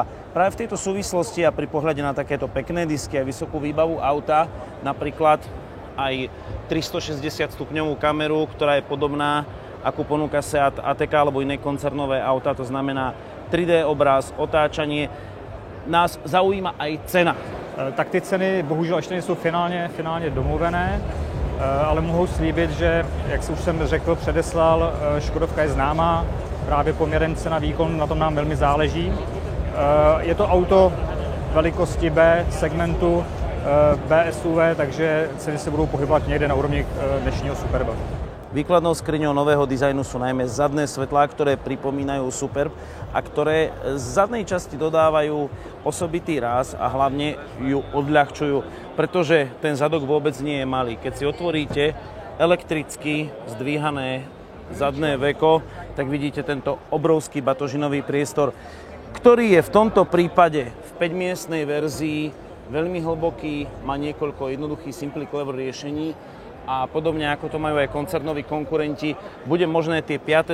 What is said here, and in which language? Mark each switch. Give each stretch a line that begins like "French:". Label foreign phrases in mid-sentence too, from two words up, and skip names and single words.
Slovak: Práve v tejto súvislosti a pri pohľade na takéto pekné disky a vysokú výbavu auta, napríklad aj 360 stupňovú kameru, ktorá je podobná, ako ponúka Seat ATK alebo iné koncernové auta, to znamená 3D obraz, otáčanie. Nás zaujíma aj cena.
Czech: Tak ty ceny bohužel ještě nejsou finálně domluvené, ale mohu slíbit, že, jak už jsem řekl, předeslal, Škodovka je známá, právě poměrem cena-výkon, na tom nám velmi záleží. Je to auto velikosti B segmentu, BSUV, takže ceny se budou pohybovat někde na úrovni dnešního Superba.
Slovak: Výkladnou skriňou nového dizajnu sú najmä zadné svetlá, ktoré pripomínajú Superb a ktoré z zadnej časti dodávajú osobitý ráz a hlavne ju odľahčujú, pretože ten zadok vôbec nie je malý. Keď si otvoríte elektricky zdvíhané zadné veko, tak vidíte tento obrovský batožinový priestor, ktorý je v tomto prípade v 5-miestnej verzii veľmi hlboký, má niekoľko jednoduchých Simply Clever riešení a podobne ako to majú aj koncernoví konkurenti, bude možné tie 5.